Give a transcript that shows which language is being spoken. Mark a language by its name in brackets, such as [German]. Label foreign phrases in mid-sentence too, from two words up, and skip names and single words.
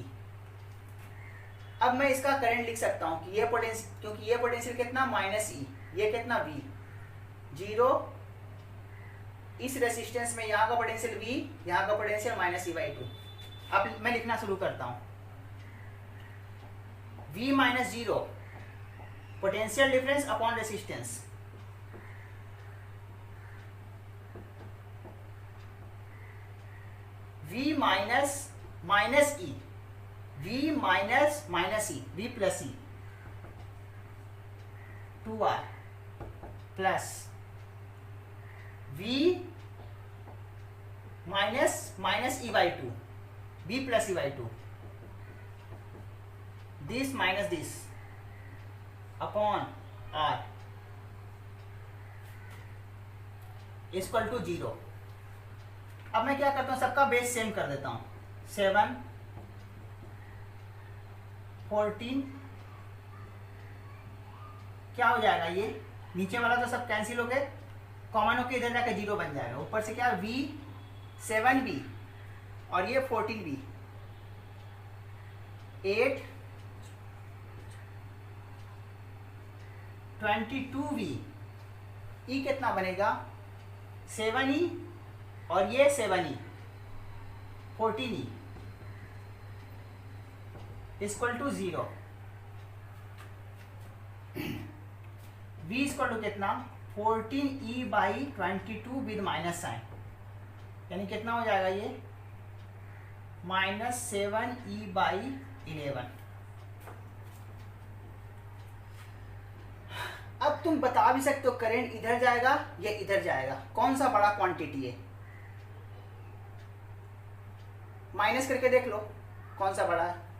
[Hindi] अब मैं इसका करंट लिख सकता हूं कि ये पोटेंशियल, क्योंकि ये पोटेंशियल कितना -E, ये कितना V, 0, इस रेसिस्टेंस में यहाँ का पोटेंशियल V, यहाँ का पोटेंशियल -E/2। अब मैं लिखना शुरू करता हूँ, V - 0 [English] potential difference upon resistance, [Hindi] V -E, V -E, V + E, 2R प्लस V -E/2, V + E/2, [English] this minus this अपॉन R = 0। [Hindi] अब मैं क्या करता हूं, सबका [English] base same [Hindi] कर देता हूं, 7 14, क्या हो जाएगा, ये नीचे वाला तो सब कैंसिल हो गए, कॉमन होकर इधर जाकर 0 बन जाएगा। ऊपर से क्या V 7V और ये 14V, 8 22V, E कितना बनेगा 7E और ये 7E, 14E = 0। V = कितना 14E/22 [English] with minus sign, [Hindi] यानी कितना हो जाएगा ये -7E/11। अब तुम बता भी सकते हो करंट इधर जाएगा या इधर जाएगा, कौन सा बड़ा क्वांटिटी है, माइनस करके देख लो कौन सा बड़ा है।